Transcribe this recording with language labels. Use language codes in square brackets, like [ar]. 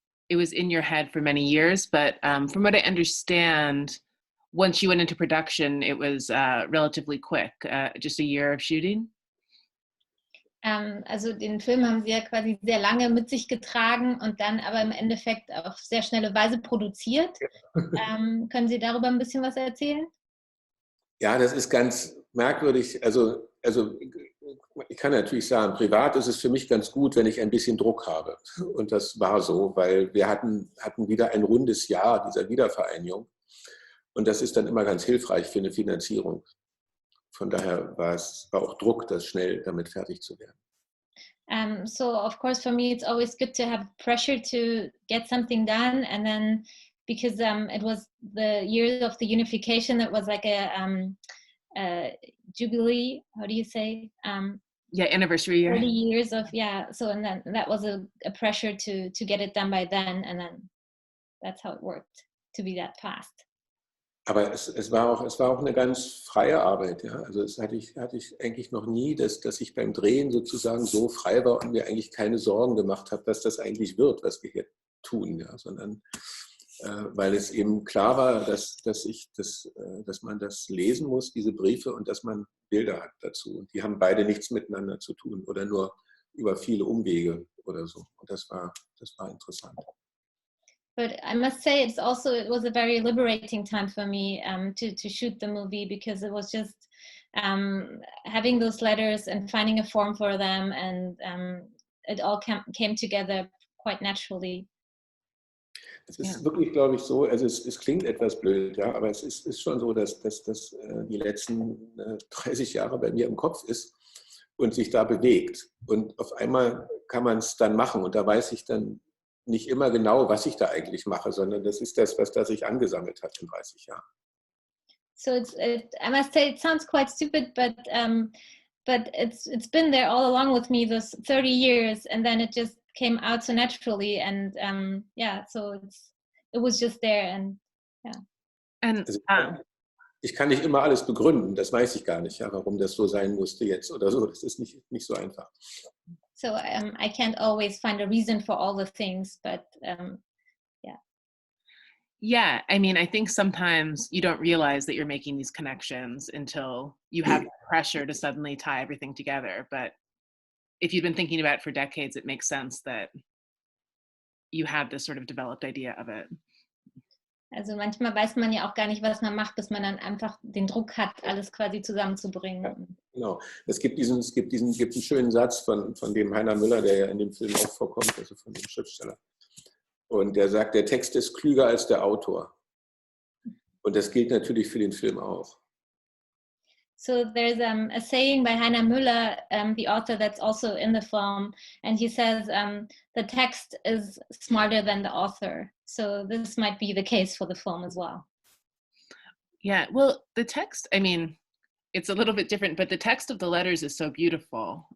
[en] It was in your head for many years, but from what I understand, once you went into production, it was relatively quick, just a year of shooting. [de] Also den Film haben Sie ja quasi sehr lange mit sich getragen und dann aber im Endeffekt auf sehr schnelle Weise produziert. Können Sie darüber ein bisschen was erzählen? Ja, das ist ganz merkwürdig. Also ich kann natürlich sagen, privat ist es für mich ganz gut, wenn ich ein bisschen Druck habe. Und das war so, weil wir hatten wieder ein rundes Jahr dieser Wiedervereinigung. Und das ist dann immer ganz hilfreich für eine Finanzierung. Von daher war auch Druck, das schnell damit fertig zu werden. [en] So of course for me it's always good to have pressure to get something done, and then because it was the years of the unification, it was like a jubilee, how do you say, yeah, anniversary year, 30 years of, yeah, so and then that was a pressure to get it done by then, and then that's how it worked to be that fast. [de] Aber es war auch eine ganz freie Arbeit. Ja? Also das hatte ich eigentlich noch nie, dass ich beim Drehen sozusagen so frei war und mir eigentlich keine Sorgen gemacht habe, was das eigentlich wird, was wir hier tun. Ja? Sondern weil es eben klar war, dass man das lesen muss, diese Briefe, und dass man Bilder hat dazu. Und die haben beide nichts miteinander zu tun oder nur über viele Umwege oder so. Und das war interessant. [en] But I must say it was a very liberating time for me to shoot the movie, because it was just having those letters and finding a form for them, and it all came together quite naturally. [de] Es ist wirklich, glaube ich, so, also es klingt etwas blöd, ja, aber es ist schon so, dass das die letzten 30 Jahre bei mir im Kopf ist und sich da bewegt. Und auf einmal kann man es dann machen, und da weiß ich dann nicht immer genau, was ich da eigentlich mache, sondern das ist das, was da sich angesammelt hat in 30 Jahren. [en] So I must say it sounds quite stupid, but it's been there all along with me those 30 years, and then it just came out so naturally, and so it was just there, and yeah. And [de] also, ich kann nicht immer alles begründen, das weiß ich gar nicht, ja, warum das so sein musste jetzt oder so. Das ist nicht so einfach. [en] So I can't always find a reason for all the things, but yeah. Yeah, I mean, I think sometimes you don't realize that you're making these connections until you have the pressure to suddenly tie everything together. But if you've been thinking about it for decades, it makes sense that you have this sort of developed idea of it. [de] Also manchmal weiß man ja auch gar nicht, was man macht, bis man dann einfach den Druck hat, alles quasi zusammenzubringen. Ja, genau. Es gibt einen schönen Satz von dem Heiner Müller, der ja in dem Film auch vorkommt, also von dem Schriftsteller. Und der sagt, der Text ist klüger als der Autor. Und das gilt natürlich für den Film auch. [en] So there's a saying by Heiner Müller, the author that's also in the film, and he says the text is smarter than the author. So this might be the case for the film as well. Yeah, well, the text, I mean, it's a little bit different, but the text of the letters is so beautiful.